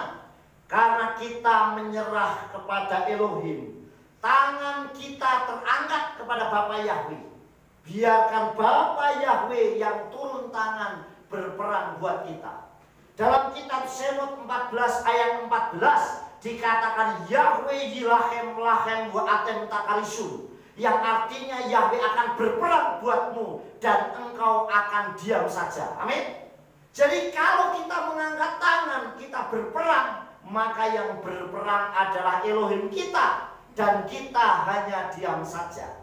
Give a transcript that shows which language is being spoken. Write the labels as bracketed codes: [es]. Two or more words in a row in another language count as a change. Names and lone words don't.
[id] Karena kita menyerah kepada Elohim. Tangan kita terangkat kepada Bapa Yahweh. Biarkan Bapa Yahweh yang turun tangan berperang buat kita. Dalam kitab Shemot 14 ayat 14 dikatakan [he] יהוה ילחם לכם ואתם תחרישון, [id] yang artinya Yahweh akan berperang buatmu dan engkau akan diam saja. Amin. Jadi kalau kita mengangkat tangan, kita berperang, maka yang berperang adalah Elohim kita, dan kita hanya diam saja.